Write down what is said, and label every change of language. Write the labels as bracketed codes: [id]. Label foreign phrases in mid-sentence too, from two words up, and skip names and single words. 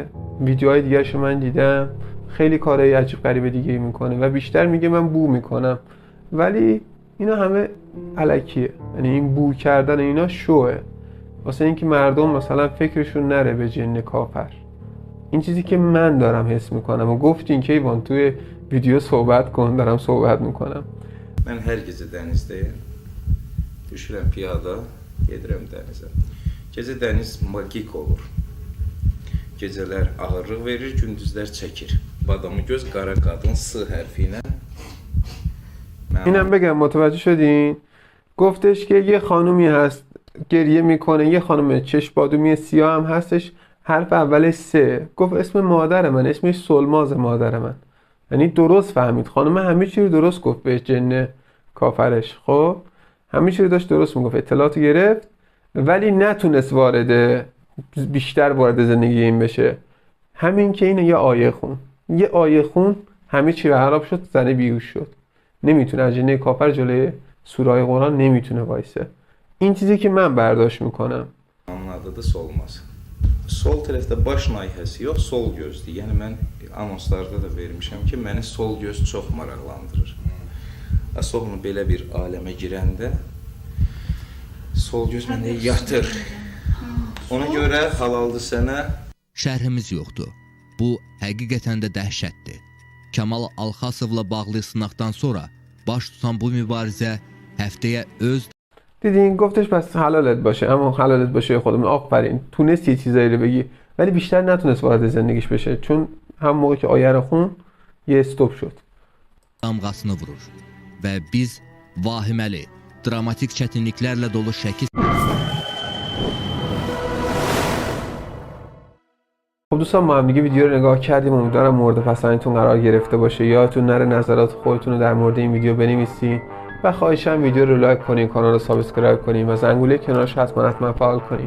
[fa] ویدیوهای دیگه‌اش من دیدم، خیلی کارهای عجیب غریب دیگه میکنه و بیشتر میگه من بو میکنم، ولی اینا همه الکیه. یعنی این بو کردن اینا شوه واسه اینکه مردم مثلا فکرشون نره به جن کافر. این چیزی که من دارم حس میکنم و گفتین که ایوان توی ویدیو صحبت کن، دارم صحبت میکنم. [az] Mən hər gecə dənizdəyim. Düşürəm piyada, gedirəm dənizə. Gecə dəniz magik olur. Gecələr ağırlıq verir, gündüzlər çəkir. Badamı göz, qara qadın S hərfi ilə. [fa] اینم بگم متوجه شدین؟ گفتش که یه خانومی هست گریه میکنه، یه خانم چشم بادومی سیاه هم هستش، حرف اولش سه. گفت اسم مادر من، اسمش سلماز مادر من. یعنی درست فهمید. خانم همه چی رو درست گفت به جن کافرش. خب همه چی رو داشت درست میگفت، اطلاعات گرفت، ولی نتونست بیشتر وارد زندگی این بشه. همین که اینه یه آیه خون همه چی رو خراب شد، زنه بیهوش شد. نمیتونه، اجنه کافر جلوی سورای قرآن نمیتونه وایسه. این چیزی که من برداشت میکنم. [az] Onun adı da Solmaz. Sol tərəfdə baş nahiyəsi yox, sol gözdür. Yəni mən anonslarda da vermişəm ki, məni sol göz çox maraqlandırır. Asoğlu belə bir aləmə girəndə sol göz məndə yatır. Ona görə halaldır sənə. Şərhimiz yoxdur. Bu həqiqətən də dəhşətdir. Kamal Alxasovla bağlı sınaqdan sonra baş tutan bu mübarizə həftəyə öz [fa] دیدین گفتش پس حلالت باشه، اما حلالت باشه خودمون. آفرین، تونست یه چیزایی رو بگی ولی بیشتر نتونست وارد زندگیش بشه، چون هم موقع که آیه رو خون یه استوب شد. [az] damğasını vurur və biz vahiməli, dramatik çətinliklərlə dolu şəkil [fa] خب دوستان ما هم دیگه ویدیو رو نگاه کردیم، امیدوارم مورد پسندتون قرار گرفته باشه. یادتون نره نظرات خودتون رو در مورد این ویدیو بنویسین و خواهشاً ویدیو رو لایک کنین، کانال رو سابسکرایب کنین و زنگوله کنارش حتما فعال کنین.